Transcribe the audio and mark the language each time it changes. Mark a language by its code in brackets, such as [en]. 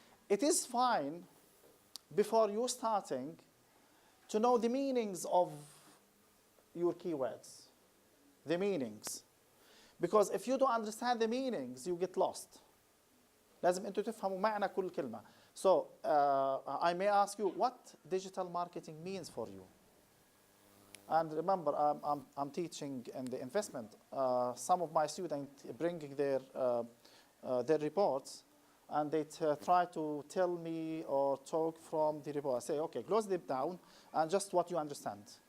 [en] It is fine before you starting to know the meanings of your keywords, the meanings. Because if you don't understand the meanings, you get lost. [ar] لازم أنتوا تفهموا معنى كل كلمة. [en] So I may ask you what digital marketing means for you. And remember, I'm teaching in the investment. Some of my students bringing their reports, and they try to tell me or talk from the report. I say, okay, close them down, and just what you understand.